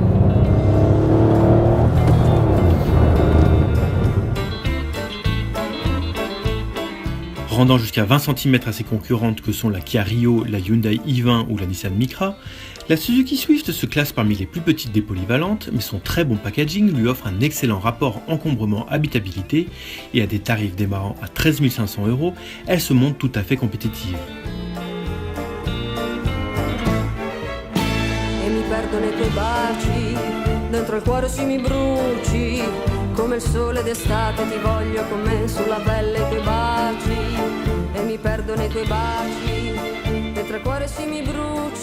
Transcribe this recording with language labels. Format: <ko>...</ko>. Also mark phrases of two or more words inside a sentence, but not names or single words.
<fr>Rendant jusqu'à 20 cm à ses concurrentes que sont la Kia Rio, la Hyundai i20 ou la Nissan Micra, la Suzuki Swift se classe parmi les plus petites des polyvalentes, mais son très bon packaging lui offre un excellent rapport encombrement-habitabilité et à des tarifs démarrant à 13 500 €, elle se montre tout à fait compétitive.</fr> <it>E mi perdo nei tuoi baci, dentro il cuore si mi bruci, come il sole d'estate ti voglio con me sulla pelle i tuoi baci, e mi perdo nei tuoi baci, dentro il cuore si mi bruci.</it>